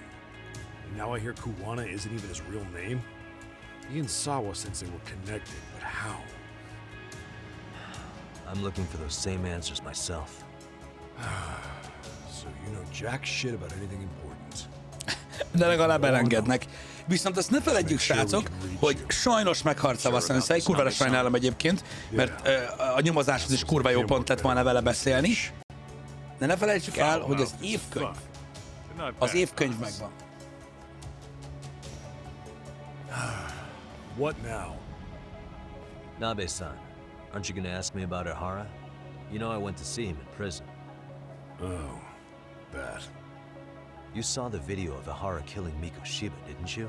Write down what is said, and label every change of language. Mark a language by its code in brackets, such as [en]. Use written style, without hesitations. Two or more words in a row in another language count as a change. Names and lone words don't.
[en] And now I hear Kuwana isn't even his real name? He and Sawa-sensei were connected, but how? I'm looking for those same answers myself. So you know jack shit about anything important. [hu] de legalább elengednek. Viszont azt ne feledjük, srácok, hogy sajnos meghalt Sawa Sensei, kurvára sajnálom egyébként, mert a nyomozáshoz is kurva jó pont lett volna vele beszélni. De ne felejtsük el, hogy az évkönyv megvan. [en] What now? Nabe-san, aren't you gonna ask me about Ihara? You know I went to see him in prison. Oh, that. You saw the video of Ihara killing Miko Shiba, didn't you?